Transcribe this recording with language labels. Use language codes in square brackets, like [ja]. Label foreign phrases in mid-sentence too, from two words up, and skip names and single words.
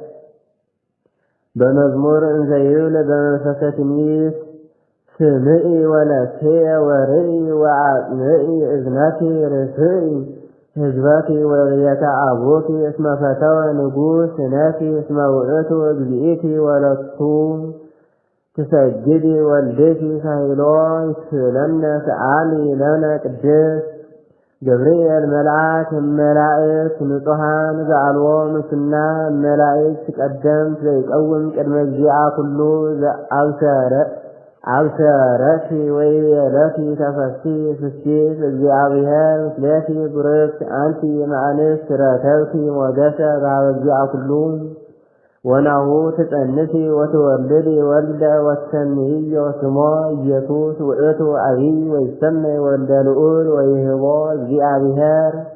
[gez] በመዝሙር እንዘ ይብል በመንፈሰ ትንቢት ስምዒ ወለክየ ወርኢ ወአጽምዒ እዝነኪ ርስዒ ሕዝበኪ ወቤተ አቡኪ እስመ ፈተወ ንጉሥ ነኪ እስመ ውእቱ እግዚእቲ ወለቱ ትሰግዲ ወልድኪ ካህሎ ይስእለነ ሰአሊ ለነ ቅድስት ገብርኤል መልአክ እመላእክት ንጹሐን ዘአልቦ ምስና እመላእክት ቀደምት ዘይቀውም ቅድመ እግዚአ ኩሉ አብሰረኪ ወይቤለኪ ተፈሲ ፍሲት እግዚአብሔር ምስሌኪ ብርክት አንቲ እምአንስት ረከብኪ ሞገሰ በኀበ እግዚአ ኩሉ ወናሁ ትጸንሲ ወትወልዲ ወልደ ወትሰምይዮ ስሞ ኢየሱስ ውእቱ አቢይ ወይሰመይ ወልደ ልዑል ወይህቦ እግዚአብሔር